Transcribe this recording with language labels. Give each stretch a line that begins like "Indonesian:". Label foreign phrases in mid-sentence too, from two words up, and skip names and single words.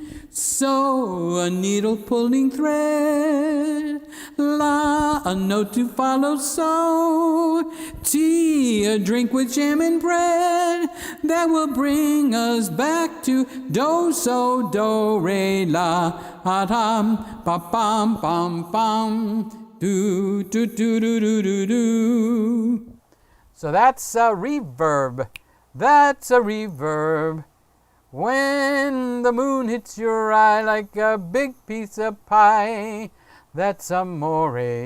English: So, a needle pulling thread, la, a note to follow, so, tea, a drink with jam and bread, that will bring us back to do, so, do, re, la, tam, pa, pam, pam, pam, do, do, do, do, do, do, do. So that's a reverb. That's a reverb. When the moon hits your eye like a big piece of pie, that's amore.